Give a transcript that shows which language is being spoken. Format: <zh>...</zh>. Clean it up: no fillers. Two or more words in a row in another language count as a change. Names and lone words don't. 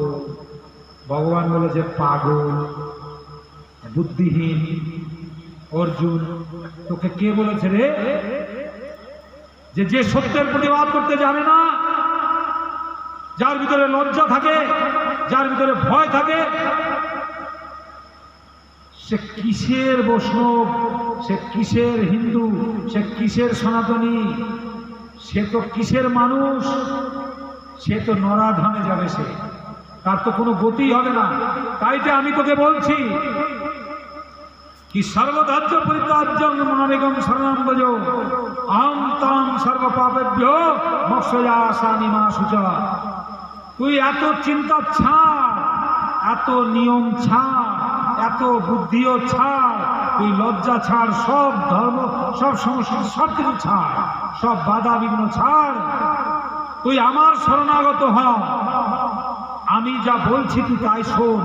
<bn>ভগবান বলেছে পাগল, বুদ্ধিহীন অর্জুন, তোকে কে বলেছে রে যে সত্যের প্রতিবাদ করতে জানে না, যার ভিতরে লজ্জা থাকে, যার ভিতরে ভয় থাকে, সে কিসের বৈষ্ণব, সে কিসের হিন্দু, সে কিসের সনাতনী, সে তো কিসের মানুষ? সে তো নরাধামে যাবে, সে তার তো কোনো গতি হবে না। তাই যে আমি তোকে বলছি</bn> <sa>कि सर्वधर्म परित्याज्यं मामेकं शरणं भज अहं तां सर्वपापेभ्यो मोक्षयासामि मा शुचा।</sa> <bn>তুই এত চিন্তা ছাড়, এত নিয়ম ছাড়, এত বুদ্ধিও ছাড়, তুই লজ্জা ছাড়, সব ধর্ম, সব সমস্যা, সব কিছু ছাড়, সব বাধা বিঘ্ন ছাড়। তুই আমার শরণাগত হ, আমি যা বলছি তুই তাই শোন।</bn>